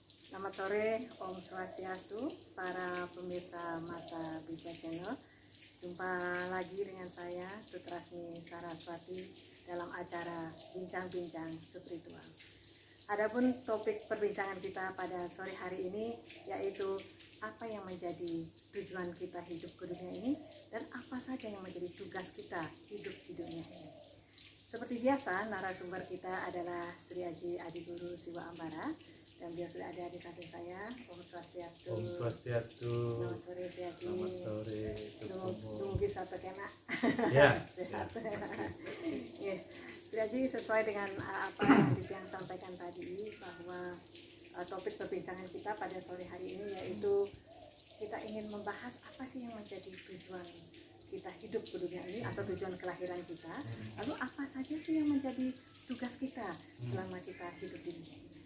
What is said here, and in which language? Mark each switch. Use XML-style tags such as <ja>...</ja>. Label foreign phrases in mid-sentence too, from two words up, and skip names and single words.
<id>Selamat sore,</id> <sa>Om Swastiastu,</sa> <id>para pemirsa Mata Bija Channel. Jumpa lagi dengan saya, Tutrasmi Saraswati, dalam acara Bincang-Bincang Spiritual. Adapun topik perbincangan kita pada sore hari ini yaitu apa yang menjadi tujuan kita hidup ke dunia ini dan apa saja yang menjadi tugas kita hidup di dunia ini. Seperti biasa, narasumber kita adalah Sri Aji Adi Guru Siwa Ambara, dan dia sudah ada di samping saya.</id> <sa>Om Swastiastu. Om Swastiastu.</sa> <id>Selamat sore, Sri Aji. Selamat sore. Tunggu bisa terkena. Ya. Sehat. Ya. Sri Aji, sesuai dengan apa yang Dian sampaikan tadi, bahwa topik perbincangan kita pada sore hari ini yaitu kita ingin membahas apa sih yang menjadi tujuan kita hidup ke dunia ini atau tujuan kelahiran kita, lalu apa saja sih yang menjadi tugas kita selama kita hidup di dunia ini.</id>